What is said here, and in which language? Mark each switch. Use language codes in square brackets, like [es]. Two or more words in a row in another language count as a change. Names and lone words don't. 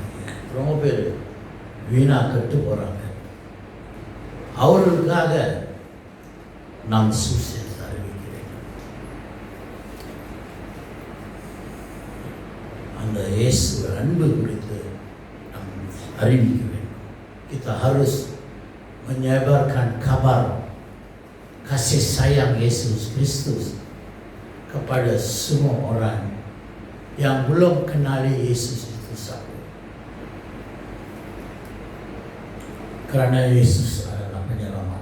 [ta] ரொம்ப பேர் வீணாக கட்டு போகிறாங்க. அவர்களுக்காக நாம் சுவிசேஷத்தை அறிவிக்கிறேன். அந்த இயேசு அன்பு குறித்து நாம் அறிவிக்க வேண்டும். [ms] Kita harus menyebarkan kabar kasih sayang Yesus Kristus kepada semua orang yang belum kenali Yesus itu satu. Kerana Yesus adalah penyelamat.